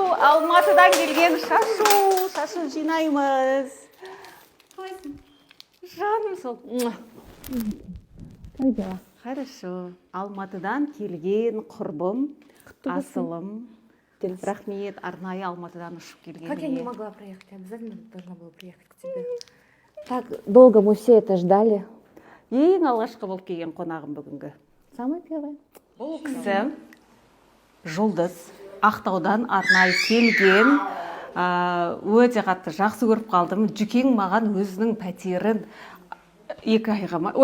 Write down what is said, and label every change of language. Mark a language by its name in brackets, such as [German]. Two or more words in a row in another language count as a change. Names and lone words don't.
[Kazakh] Алматыдан келген шашу жинаймыз. Қалайсың? Жаным сол. Хорошо. Алматыдан келген құрбым, асылым. Рахмет, арнайы Алматыдан ұшып келген. [Russian] Как я не могла проехать? Я обязательно должна была приехать к тебе. Так долго мы все это ждали. [Kazakh] Ең алғашқы болып келген қонағым бүгінгі. [Russian] Самый первый. [Kazakh] Бұл кісі Жұлдыз. Ақтаудан арнайы келген. Өте қатты жақсы көріп қалдым. Жүкең маған өзінің пәтерін 2 айға ма?